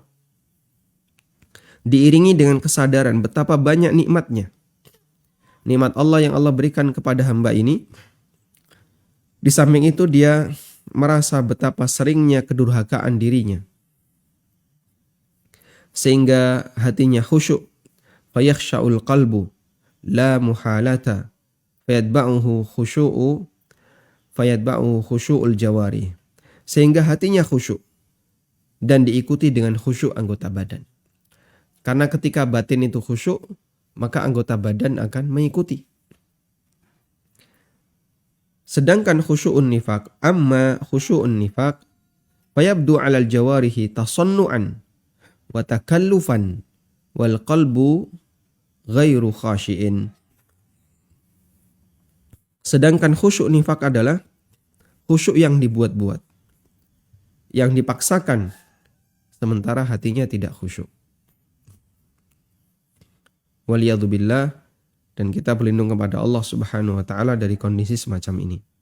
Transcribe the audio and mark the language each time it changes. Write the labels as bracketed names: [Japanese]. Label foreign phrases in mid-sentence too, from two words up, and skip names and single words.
[Indonesian] Diiringi dengan kesadaran betapa banyak nikmatnya. Nikmat Allah yang Allah berikan kepada hamba ini Di samping itu dia merasa betapa seringnya kedurhakaan dirinya, sehingga hatinya khusyuk. [Arabic] فيخشع القلب لا محالة فيتبعه خشوع الجوارح. [Indonesian] Sehingga hatinya khusyuk dan diikuti dengan khusyuk anggota badan. Karena ketika batin itu khusyuk, maka anggota badan akan mengikuti. [Arabic] Sedangkan خشوع النفاق، أما خشوع النفاق فيبدو على الجوارح تصنعا وتكلفا والقلب غير خاشع. [Indonesian] Sedangkan khusyuk nifaq adalah khusyuk yang dibuat-buat, yang dipaksakan, sementara hatinya tidak khusyuk. Waliyadzubillah, dan kita berlindung kepada Allah [Arabic] سبحانه وتعالى [Indonesian] dari kondisi semacam ini.